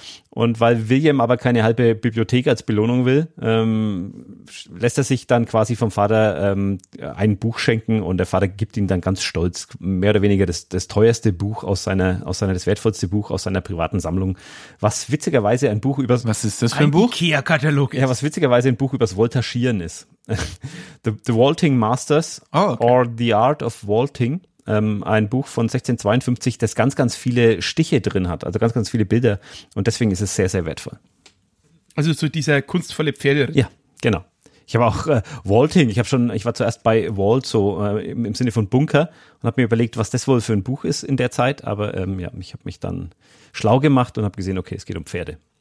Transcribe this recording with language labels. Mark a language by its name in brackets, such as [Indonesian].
[German] Und weil William aber keine halbe Bibliothek als Belohnung will, lässt er sich dann quasi vom Vater ein Buch schenken und der Vater gibt ihm dann ganz stolz mehr oder weniger das teuerste Buch das wertvollste Buch aus seiner privaten Sammlung. Was witzigerweise ein Buch übers, was ist das für ein Buch? IKEA-Katalog. Ja, was witzigerweise ein Buch übers Voltagieren ist. [English] The Vaulting Masters, or The Art of Vaulting. [German] Ein Buch von 1652, das ganz, ganz viele Stiche drin hat, also ganz, ganz viele Bilder und deswegen ist es sehr, sehr wertvoll. Also so dieser kunstvolle Pferderitt. Ja, genau. Ich habe auch Vaulting, ich war zuerst bei Vault so im Sinne von Bunker und habe mir überlegt, was das wohl für ein Buch ist in der Zeit, aber ich habe mich dann schlau gemacht und habe gesehen, okay, es geht um Pferde.